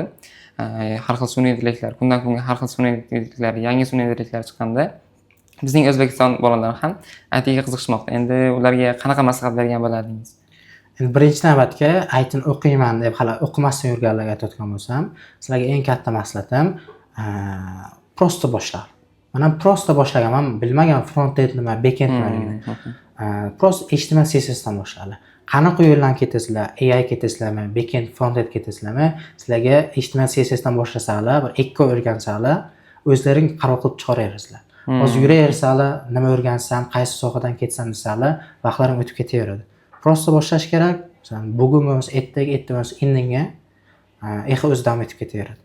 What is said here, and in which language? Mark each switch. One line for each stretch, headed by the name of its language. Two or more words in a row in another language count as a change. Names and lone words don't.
Uzbek: Har xil sun'iy intellektlar, kundan kunga har xil sun'iy intellektlar, yangi sun'iy intellektlar chiqqanda bizning O'zbekiston bolalari ham IT ga qiziqishmoqda. Endi ularga qanaqa maslahat bergan bo'lardingiz? Endi birinchi navbatga IT ni o'qiyman deb hali o'qimasdan yurganlarga aytayotgan bo'lsam, sizlarga eng katta maslahatim prosta boshlang. Men ham prosta boshlaganman, bilmagan front-end nima, back-end nimaligini. Prosta HTML CSS dan boshlanglar. Qanaqa yo'ldan ketasizlar? AI ketasizlarmi,
English: back-end, front-end
Uzbek: ketasizlarmi? Sizlarga HTML CSS dan boshlasalar, bir 2 oy o'rgansanglar, o'zlaring qaror qilib chiqaraverasizlar. Hozir yuraversanglar, nima o'rgansam, qaysi sohadan ketsam desanglar, vaqtlaring o'tib ketaveradi. Prosta boshlash kerak. Masalan, bugun bo'lmasa ertaga, bo'lmasa indinga o'zi davom etib ketaveradi.